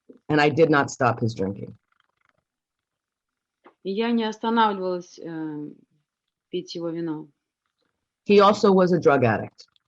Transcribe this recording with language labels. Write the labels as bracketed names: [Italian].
[English] And I did not stop his drinking. [Russian] И я не останавливалась пить его вино. [English] He also was a drug addict.